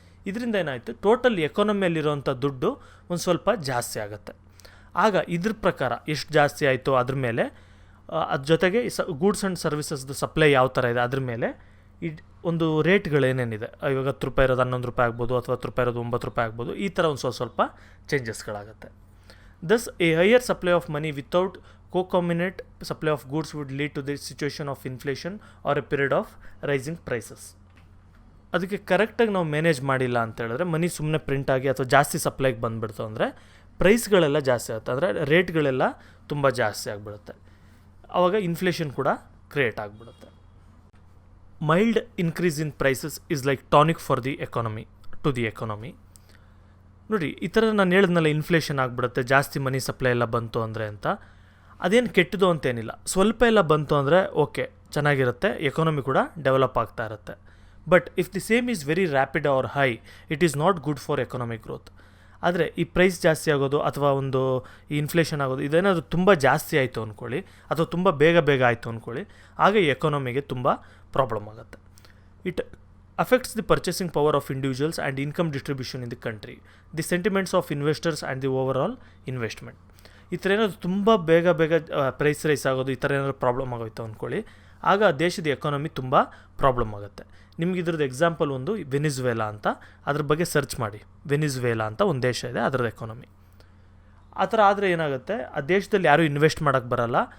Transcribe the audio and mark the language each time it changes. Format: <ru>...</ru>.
<kn>ಇದರಿಂದ ಏನಾಯಿತು, ಟೋಟಲ್ ಎಕಾನಮಿಯಲ್ಲಿರೋವಂಥ ದುಡ್ಡು ಒಂದು ಸ್ವಲ್ಪ ಜಾಸ್ತಿ ಆಗುತ್ತೆ. ಆಗ ಇದ್ರ ಪ್ರಕಾರ ಎಷ್ಟು ಜಾಸ್ತಿ ಆಯಿತು ಅದ್ರ ಮೇಲೆ, ಅದ್ರ ಜೊತೆಗೆ ಗೂಡ್ಸ್ ಆ್ಯಂಡ್ ಸರ್ವಿಸಸ್ದು ಸಪ್ಲೈ ಯಾವ ಥರ ಇದೆ ಅದ್ರ ಮೇಲೆ ಒಂದು ರೇಟ್ಗಳೇನೇನಿದೆ, ಇವಾಗ 10 ರೂಪಾಯಿ ಇರೋದು 11 ರೂಪಾಯಿ ಆಗ್ಬೋದು, ಅಥವಾ 10 ರೂಪಾಯಿ ಇರೋದು 9 ರೂಪಾಯಿ ಆಗ್ಬೋದು, ಈ ಥರ ಒಂದು ಸ್ವಲ್ಪ ಚೇಂಜಸ್ಗಳಾಗುತ್ತೆ.</kn> <en>Thus a higher supply of money without concomitant supply of goods would lead to the situation of inflation or a period of rising prices.</en> <kn>ಅದಕ್ಕೆ ಕರೆಕ್ಟಾಗಿ ನಾವು ಮ್ಯಾನೇಜ್ ಮಾಡಿಲ್ಲ ಅಂತ ಹೇಳಿದ್ರೆ ಮನಿ ಸುಮ್ಮನೆ ಪ್ರಿಂಟ್ ಆಗಿ ಅಥವಾ ಜಾಸ್ತಿ ಸಪ್ಲೈಗೆ ಬಂದುಬಿಡ್ತು ಅಂದರೆ ಪ್ರೈಸ್ಗಳೆಲ್ಲ ಜಾಸ್ತಿ ಆಗುತ್ತೆ, ಅಂದರೆ ರೇಟ್ಗಳೆಲ್ಲ ತುಂಬ ಜಾಸ್ತಿ ಆಗಿಬಿಡುತ್ತೆ. ಆವಾಗ ಇನ್ಫ್ಲೇಷನ್ ಕೂಡ ಕ್ರಿಯೇಟ್ ಆಗಿಬಿಡುತ್ತೆ.</kn> <en>Mild increase in prices is like tonic for the economy to the economy.</en> <kn>ನೋಡಿ, ಈ ಥರ ನಾನು ಹೇಳಿದ್ನಲ್ಲ, ಇನ್ಫ್ಲೇಷನ್ ಆಗಿಬಿಡುತ್ತೆ, ಜಾಸ್ತಿ ಮನಿ ಸಪ್ಲೈ ಎಲ್ಲ ಬಂತು ಅಂದರೆ ಅಂತ. ಅದೇನು ಕೆಟ್ಟದು ಅಂತೇನಿಲ್ಲ. ಸ್ವಲ್ಪ ಎಲ್ಲ ಬಂತು ಅಂದರೆ ಓಕೆ, ಚೆನ್ನಾಗಿರುತ್ತೆ, ಎಕಾನಮಿ ಕೂಡ ಡೆವಲಪ್ ಆಗ್ತಾ ಇರುತ್ತೆ.</kn> <en>But if the same is very rapid or high, it is not good for economic growth.</en> <kn>ಆದರೆ ಈ ಪ್ರೈಸ್ ಜಾಸ್ತಿ ಆಗೋದು ಅಥವಾ ಒಂದು ಈ ಇನ್ಫ್ಲೇಷನ್ ಆಗೋದು ಇದೇನಾದರೂ ತುಂಬ ಜಾಸ್ತಿ ಆಯಿತು ಅಂದ್ಕೊಳ್ಳಿ, ಅಥವಾ ತುಂಬ ಬೇಗ ಆಯಿತು ಅಂದ್ಕೊಳ್ಳಿ, ಆಗ ಈ ಎಕಾನಮಿಗೆ ತುಂಬ ಪ್ರಾಬ್ಲಮ್ ಆಗುತ್ತೆ.</kn> <en>It affects the purchasing power of individuals and income distribution in the country, the sentiments of investors and the overall investment.</en> <kn>ಈ ಥರ ಏನಾದರೂ ತುಂಬ ಬೇಗ ಪ್ರೈಸ್ ರೈಸ್ ಆಗೋದು, ಈ ಥರ ಏನಾದರೂ ಪ್ರಾಬ್ಲಮ್ ಆಗೋಯ್ತು ಅಂದ್ಕೊಳ್ಳಿ, ಆಗ ದೇಶದ ಎಕಾನಮಿ ತುಂಬ ಪ್ರಾಬ್ಲಮ್ ಆಗುತ್ತೆ. ನಿಮ್ಗೆ ಇದ್ರದ್ದು ಎಕ್ಸಾಂಪಲ್ ಒಂದು ವೆನಿಜುವೆಲಾ ಅಂತ, ಅದ್ರ ಬಗ್ಗೆ ಸರ್ಚ್ ಮಾಡಿ. ವೆನಿಜುವೆಲಾ ಅಂತ ಒಂದು ದೇಶ ಇದೆ, ಅದರದ್ದು ಎಕಾನಮಿ ಆ ಥರ ಆದರೆ ಏನಾಗುತ್ತೆ, ಆ ದೇಶದಲ್ಲಿ ಯಾರೂ ಇನ್ವೆಸ್ಟ್ ಮಾಡೋಕ್ಕೆ ಬರಲ್ಲ.</kn>